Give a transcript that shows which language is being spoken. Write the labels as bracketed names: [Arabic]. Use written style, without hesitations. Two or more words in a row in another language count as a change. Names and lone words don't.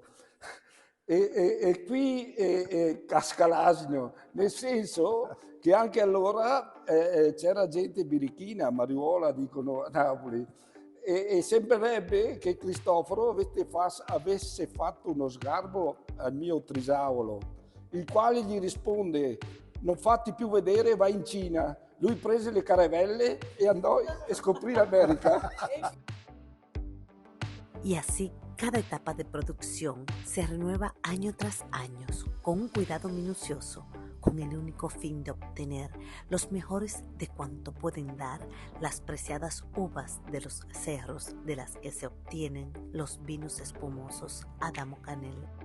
[Italian] E qui casca l'asino, nel senso che anche allora c'era gente birichina, mariuola dicono a Napoli, e sembrerebbe che Cristoforo avesse fatto uno sgarbo al mio trisavolo, il quale gli risponde: non fatti più vedere, vai in Cina. Lui prese le caravelle e andò e scoprì l'America. [Spanish] Y así, cada etapa de producción se renueva año tras año con un cuidado minucioso, con el único fin de obtener los mejores de cuanto pueden dar las preciadas uvas de los cerros de las que se obtienen los vinos espumosos Adamo Canel.